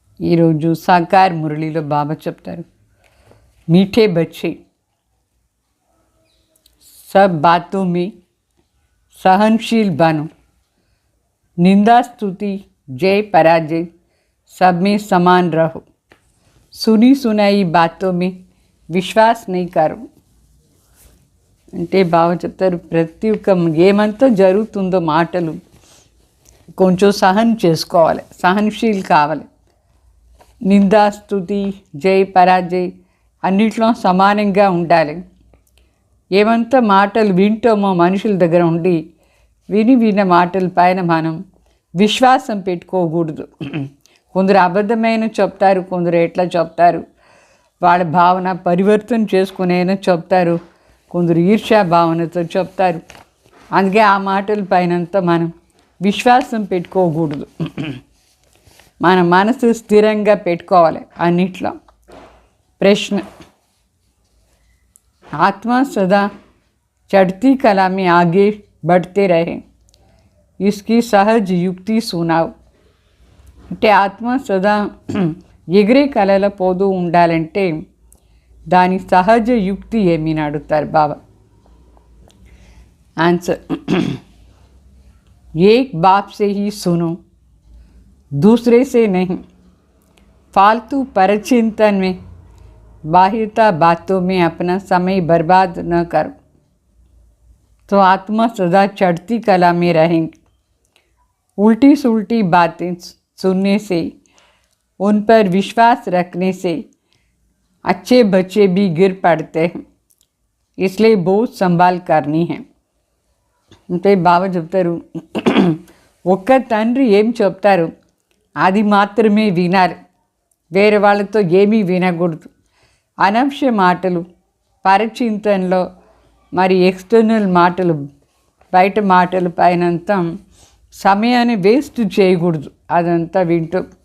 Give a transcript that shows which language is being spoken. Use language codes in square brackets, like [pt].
[te] ఈరోజు సాకార్ మురళిలో బాబా చెప్తారు, [hi] मीठे बच्चे सब बातों में सहनशील बनो, निंदा स्तुति जय पराजय सब में समान रहो, सुनी सुनाई बातों में विश्वास नहीं करो। [te] అంటే బాగా చెప్తారు, ప్రతి ఒక్క ఏమంతా జరుగుతుందో మాటలు కొంచెం సహనం చేసుకోవాలి, సహనశీల్ కావాలి. నిందా స్తుతి జై పరాజయ్ అన్నిట్లో సమానంగా ఉండాలి. ఏమంత మాటలు వింటామో మనుషుల దగ్గర ఉండి విన్న మాటల పైన మనం విశ్వాసం పెట్టుకోకూడదు. కొందరు అబద్ధమైన చెప్తారు, కొందరు ఎట్లా చెప్తారు, వాళ్ళ భావన పరివర్తన చేసుకునేనా చెప్తారు, కొందరు ఈర్ష్యా భావనతో చెప్తారు. అందుకే ఆ మాటల పైనంతా మనం విశ్వాసం పెట్టుకోకూడదు. మన మనసు స్థిరంగా పెట్టుకోవాలి అన్నిట్లో. [hi] प्रश्न, आत्मा सदा चढ़ती कला में आगे बढ़ते रहे, इसकी सहज युक्ति सुनाओ. [te] అంటే ఆత్మ సదా ఎగిరే కళల పోతూ ఉండాలంటే దాని సహజ యుక్తి ఏమని అడుగుతారు బాబా. [hi] आंसर, एक बाप से ही सुनो, दूसरे से नहीं. फालतू परचिंतन में, बाह्यता बातों में अपना समय बर्बाद न करो. तो आत्मा सदा चढ़ती कला में रहेंगे. उल्टी सुलटी बातें सुनने से, उन पर विश्वास रखने से अच्छे बच्चे भी गिर पड़ते हैं. इसलिए बहुत संभाल करनी है. [te] అంటే బాబా చెప్తారు, ఒక్క తండ్రి ఏం చెప్తారు అది మాత్రమే వినాలి, వేరే వాళ్ళతో ఏమీ వినకూడదు. అనవసర మాటలు, పరచింతనలో మరి ఎక్స్టర్నల్ మాటలు, బయట మాటల పైనంతా సమయాన్ని వేస్ట్ చేయకూడదు అదంతా వింటూ.